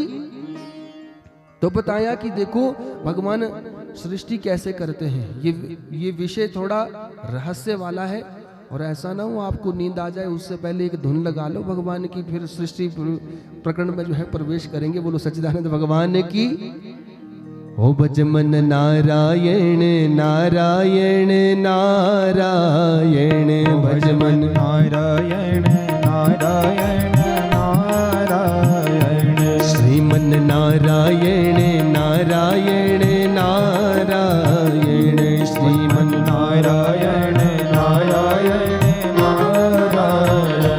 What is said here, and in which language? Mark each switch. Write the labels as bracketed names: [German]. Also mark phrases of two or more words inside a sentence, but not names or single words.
[Hindi] तो बताया कि देखो भगवान सृष्टि कैसे करते हैं, ये विषय थोड़ा रहस्य वाला है, और ऐसा ना हो आपको नींद आ जाए, उससे पहले एक धुन लगा लो भगवान की, फिर सृष्टि प्रकरण में जो है प्रवेश करेंगे। बोलो सच्चिदानंद भगवान ने की। ओ भजमन नारायण नारायण नारायण, भजमन नारायण नारायण नारायण, श्रीमन नारायण नारायण नारायण, श्रीमन नारायण नारायण नारायण।